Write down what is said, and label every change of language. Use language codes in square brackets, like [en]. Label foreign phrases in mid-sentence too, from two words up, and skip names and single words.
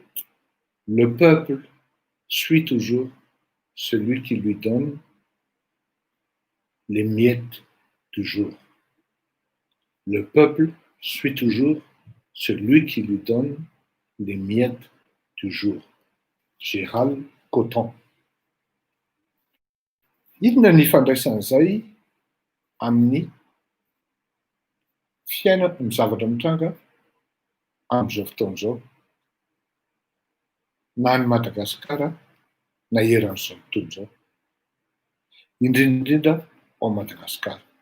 [fr] Le peuple suit toujours celui qui lui donne les miettes du jour. le peuple suit toujours celui qui lui donne les miettes du jour. Gérald Coton. [mg] Inona ny ifandraisan'izay amin'ny fiainana ny zavatra mitranga amin'izao fotoana izao, na ny Madagasikara na eran'izao tontolo izao, indrindra ao Madagasikara.